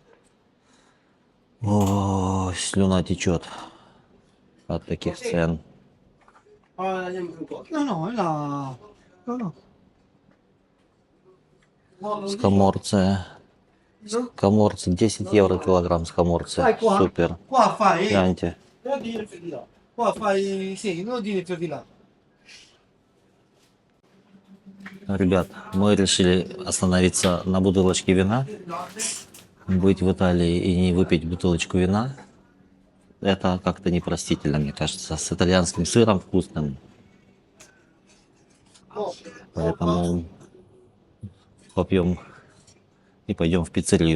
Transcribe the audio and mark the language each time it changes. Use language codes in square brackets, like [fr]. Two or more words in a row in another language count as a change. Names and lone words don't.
[ru] О, слюна течет от таких цен. Скаморция. Скаморцы 10 евро килограмм скаморцы. Супер. [it] Qua fai, [ru] Гляньте. [it] non dire più di là. Qua fai, sì, non dire più di là. [ru] Ребят, мы решили остановиться на бутылочке вина. Быть в Италии и не выпить бутылочку вина, это как-то непростительно, мне кажется, с итальянским сыром вкусным. Поэтому попьем и пойдем в пиццерию.